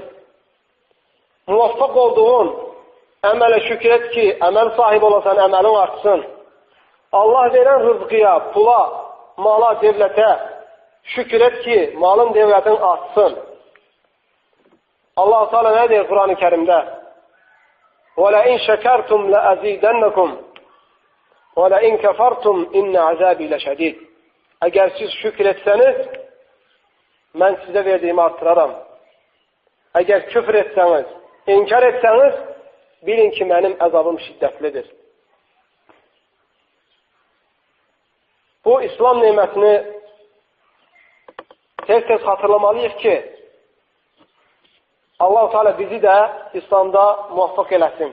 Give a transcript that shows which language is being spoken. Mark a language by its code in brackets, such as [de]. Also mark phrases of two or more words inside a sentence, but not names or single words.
[az] Muvaffaq olduğun əmələ şükür et ki, əməl sahibi olasan, əməlin artsın. Allah verən rızqıya, pula, mala, devlətə şükür et ki, malın devlətin artsın. Allah Teala nə deyir Quran-ı Kərimdə? [ar] وَلَئِنْ شَكَرْتُمْ لَأَزِيدَنَّكُمْ وَلَئِنْ كَفَرْتُمْ اِنَّ عَذَابِي لَشَدِيدٌ. [az] Əgər siz şükür etsəniz, mən sizə verdiyimi artıraram. Əgər küfr etsəniz, inkar etsəniz, bilin ki, mənim əzabım şiddətlidir. Bu İslam neymətini tez-tez xatırlamalıyıq ki, Allah-u Teala bizi də İslamda muvaffaq eləsin.